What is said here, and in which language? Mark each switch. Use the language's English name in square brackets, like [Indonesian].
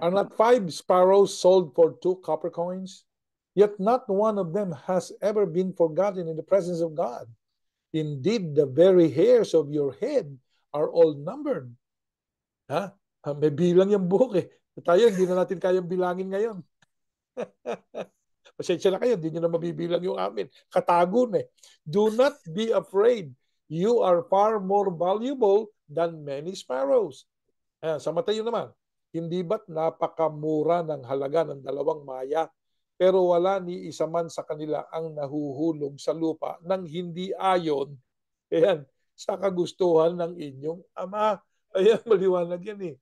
[English] Are not 5 sparrows sold for 2 copper coins? Yet not one of them has ever been forgotten in the presence of God. Indeed, the very hairs of your head are all numbered. [Filipino] Ha? May bilang yung buhok eh. Tayo, hindi na natin kayang bilangin ngayon. Pasensya na kayo, hindi nyo na mabibilang yung amin. Katago na eh. [English] Do not be afraid. You are far more valuable than many sparrows. [Filipino] Sa Mateo naman, hindi ba't napakamura ng halaga ng 2 maya, pero wala ni isa man sa kanila ang nahuhulog sa lupa nang hindi ayon sa kagustuhan ng inyong Ama. Ayan, maliwanag yan eh.